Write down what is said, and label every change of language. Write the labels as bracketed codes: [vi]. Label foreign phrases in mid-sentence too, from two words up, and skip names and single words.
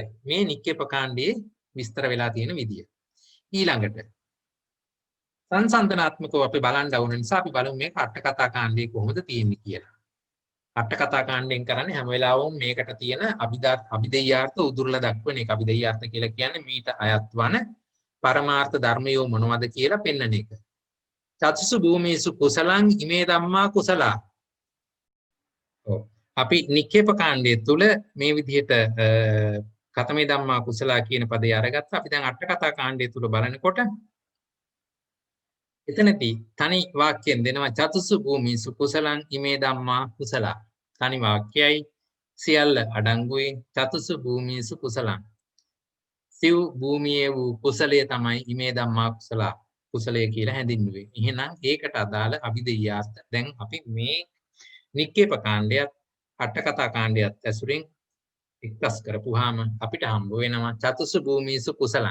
[si] මේ නික්කේප කාණ්ඩයේ විස්තර වෙලා තියෙන විදිය. ඊළඟට සංසන්දනාත්මකව අපි බලන්න ඕන නිසා අපි බලමු මේක අට කතා කාණ්ඩයේ කොහොමද තියෙන්නේ කියලා. අට කතා කාණ්ඩයෙන් කරන්නේ හැම වෙලාවෙම මේකට තියෙන අභිදෙයාර්ථ උදුරලා දක්වන එක. අභිදෙයාර්ථ කියලා කියන්නේ මීට අයත් වන පරමාර්ථ ධර්මයෝ මොනවද කියලා පෙන්වන එක. [pi] චතුසු භූමීසු කුසලං ඉමේ ධම්මා කුසලා. [si] ඔව්. අපි නික්කේප කාණ්ඩය තුල මේ විදිහට [pi] කතමේ ධම්මා කුසලා [si] කියන පදේ අරගත්තා. අපි දැන් අට කතා කාණ්ඩය තුල බලනකොට එතනදී තනි වාක්‍යයෙන් දෙනවා [pi] චතුසු භූමීසු කුසලං ඉමේ ධම්මා කුසලා. [si] තනි වාක්‍යයයි සියල්ල අඩංගුයි [pi] චතුසු භූමීසු කුසලං. [si] සිව් භූමියේ වූ කුසලය තමයි [pi] ඉමේ ධම්මා කුසලා. [si] කුසලය කියලා හැඳින්වුවේ. එහෙනම් ඒකට අදාළ අභිදෙයාර්ථ දැන් අපි මේ නික්කේප කාණ්ඩයත් අට කතා කාණ්ඩයත් ඇසුරින් එක්කස් කරපුවාම අපිට හම්බ වෙනවා [pi] චතුසු භූමීසු කුසලං.